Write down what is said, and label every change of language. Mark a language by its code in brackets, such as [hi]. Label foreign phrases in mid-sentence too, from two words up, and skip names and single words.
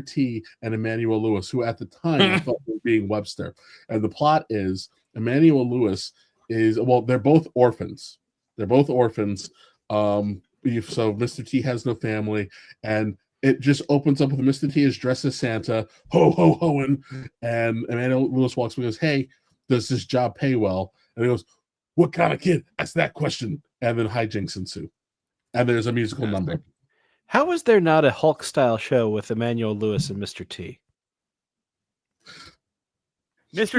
[en] T and Emmanuel Lewis, who at the time I thought were being Webster. And the plot is Emmanuel Lewis they're both orphans. So Mr. T has no family, and it just opens up with Mr. T is dressed as Santa, ho ho hoing, and Emmanuel Lewis walks up and goes, "Hey, does this job pay well?" And he goes, "What kind of kid asked that question?" And then hijinks ensue, and there's a musical number. How is there not a Hulk-style show with Emmanuel Lewis and Mr. T? Mr.